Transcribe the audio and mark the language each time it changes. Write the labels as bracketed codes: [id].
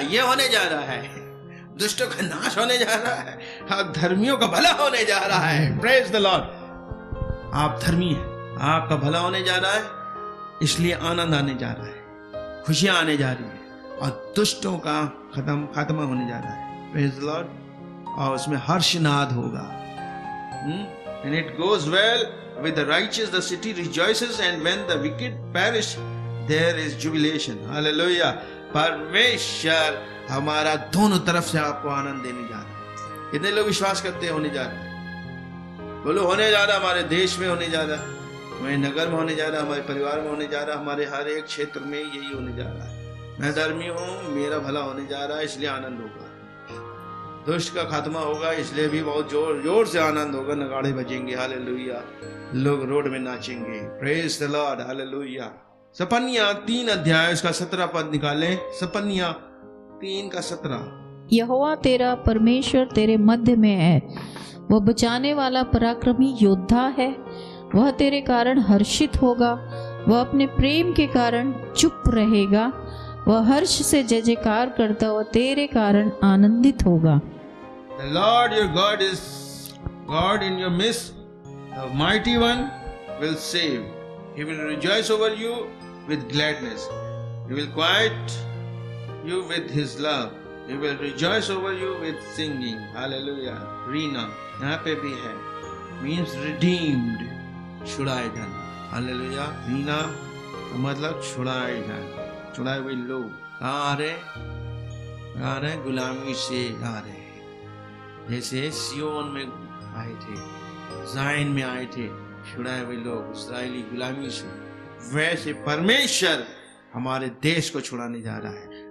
[hi] ये होने जा रहा है, दुष्टों का नाश होने जा रहा है, अब धर्मियों का भला होने जा रहा है। [en] Praise the Lord. [hi] आप धर्मी हैं, आपका भला होने जा रहा है, इसलिए आनंद आने जा रहा है, खुशियां आने जा रही है, और दुष्टों का खात्मा होने जा रहा है। [en] Praise the Lord. [hi] और उसमें हर्षनाद होगा। [en] And it goes well with the righteous, the city rejoices, and when the wicked perish, there is jubilation. Hallelujah. [hi] परमेश्वर हमारा दोनों तरफ से आपको आनंद देने जा रहा है। कितने लोग विश्वास करते हैं होने जा रहा है? बोलो होने जा रहा है, हमारे देश में होने जा रहा है, हमारे नगर में होने जा रहा है, हमारे परिवार में होने जा रहा है, हमारे हर एक क्षेत्र में यही होने जा रहा है। मैं धर्मी हूँ, मेरा भला होने जा रहा है, इसलिए आनंद होगा। दुष्ट का खात्मा होगा, इसलिए भी बहुत जोर से आनंद होगा, नगाड़े बजेंगे। हालेलुया। लोग रोड में नाचेंगे। [en] Praise the Lord. [hi] हालेलुया। सपनिया 3 अध्याय उसका 17 पद निकालें। सपनिया 3:17। यहोवा तेरा परमेश्वर तेरे मध्य में है, वह बचाने वाला पराक्रमी योद्धा है। वह तेरे कारण हर्षित होगा, वह अपने प्रेम के कारण चुप रहेगा, वह हर्ष से जय जयकार करता हुआ तेरे कारण आनंदित होगा। [en] The Lord your God is God in your midst. The mighty one will save. He will rejoice over you with gladness. He will quiet you with his love. He will rejoice over you with singing. Hallelujah. [hi] Reena यहाँ पे भी है, [en] means redeemed, [hi] छुड़ाए जाना। Hallelujah. Reena का मतलब छुड़ाए जाना, छुड़ाए हुए लोग आ रहे गुलामी से आ रहे, जैसे सियोन में आए थे, ज़ायन में आए थे छुड़ाए हुए लोग इस्राएली गुलामी से, वैसे परमेश्वर हमारे देश को छुड़ाने जा रहा है,